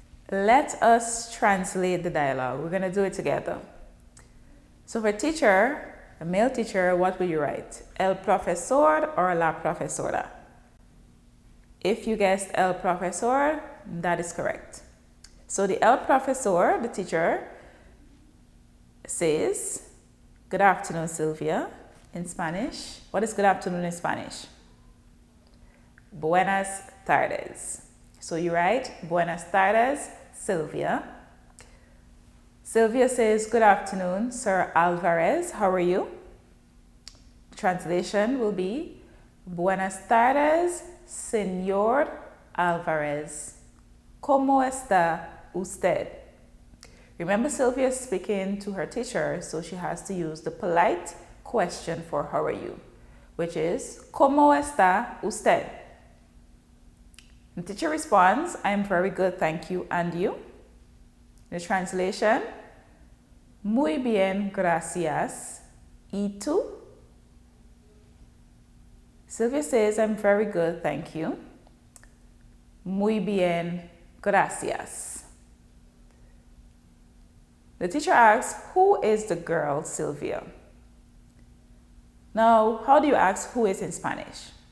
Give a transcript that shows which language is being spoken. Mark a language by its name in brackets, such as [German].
[English] Let us translate the dialogue. We're going to do it together. So for teacher, a male teacher, what will you write? [Spanish] El profesor or la profesora? [English] If you guessed el profesor, that is correct. So the el profesor, the teacher, says, good afternoon, Sylvia, in Spanish. What is good afternoon in Spanish? [Spanish] Buenas tardes. [English] So you write, [Spanish] buenas tardes, Sylvia. [English] Sylvia says, good afternoon, Sir Alvarez. How are you? Translation will be, [Spanish] buenas tardes, Señor Alvarez. ¿Cómo está usted? [English] Remember, Sylvia is speaking to her teacher, so she has to use the polite question for how are you. [Spanish] which is ¿Cómo está usted? [English] The teacher responds, I'm very good, thank you, and you? [Spanish] The translation, muy bien, gracias. ¿Y tú? [English] Sylvia says, I'm very good, thank you. [Spanish] Muy bien, gracias. [English] The teacher asks, who is the girl, Sylvia? Now, how do you ask who is in Spanish?